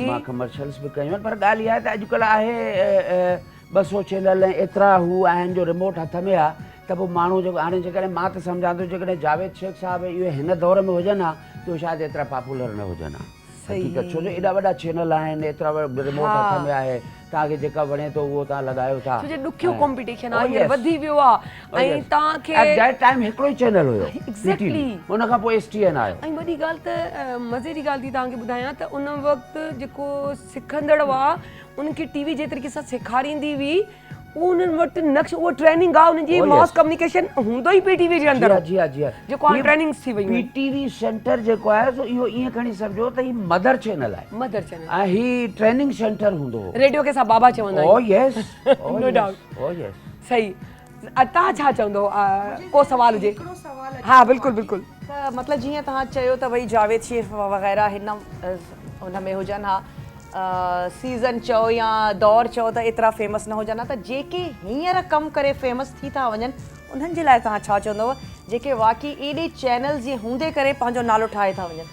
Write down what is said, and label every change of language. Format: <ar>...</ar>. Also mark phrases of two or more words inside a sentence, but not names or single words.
<sd>मां कमर्शियल्स बि कयूं आहिनि पर ॻाल्हि इहा आहे त अॼुकल्ह आहे 200 चैनल ऐं एतिरा हू आहिनि जो रिमोट हथ में आहे त पोइ माण्हू जेको हाणे जेकॾहिं मां त सम्झां थो जेकॾहिं जावेद शेख साहिबु इहे हिन दौर में हुजनि हा त उहे शायदि एतिरा पॉपुलर न हुजनि हा हक़ीक़त छो जो एॾा वॾा चैनल आहिनि एतिरा रिमोट हथ में आहे तव्हांखे जेका वणे थो उहो तव्हां लॻायो था छो जो ॾुखियो कॉम्पिटिशन आहे हींअर वधी वियो आहे ऐं तव्हांखे</sd> <en>at that time</en> <sd>हिकिड़ो ई चैनल हुयो</sd> <en>एग्ज़ैक्टली</en> <sd>हुन खां पोइ STN आयो ऐं वॾी ॻाल्हि त मज़े जी ॻाल्हि थी तव्हांखे ॿुधायां त उन वक़्तु जेको सिखंदड़ हुआ उनखे टीवी जे तरीक़े सां सेखारींदी हुई उन्हनि वटि नक्श उहो ट्रेनिंग आहे उनजी</sd> <en>mass communication</en> <sd>हूंदो ई PTV जे अंदरि जी जी जेको हाणे ट्रेनिंग्स थी वयूं PTV सेंटर जेको आहे सो इहो ईअं खणी सम्झो त ही</sd> <en>mother channel</en> <sd>आहे</sd> <en>mother channel</en> <sd>ऐं ही</sd> <en>training center</en> <sd>हूंदो हो रेडियो खे असां बाबा चवंदा</sd> <en>oh yes no doubt oh yes</en> <sd>सही तव्हां छा चवंदो को सवाल हुजे हा बिल्कुलु बिल्कुलु त मतिलबु जीअं तव्हां चयो त भई जावेद शेख वग़ैरह हिन हुन में हुजनि हा सीज़न चओ या दौर चओ त एतिरा फेमस न हुजनि हा त जेके हींअर कमु करे फेमस थी था वञनि उन्हनि जे लाइ तव्हां छा चवंदव जेके वाक़ई एॾे चैनल जे हूंदे करे पंहिंजो नालो ठाहे था वञनि</sd>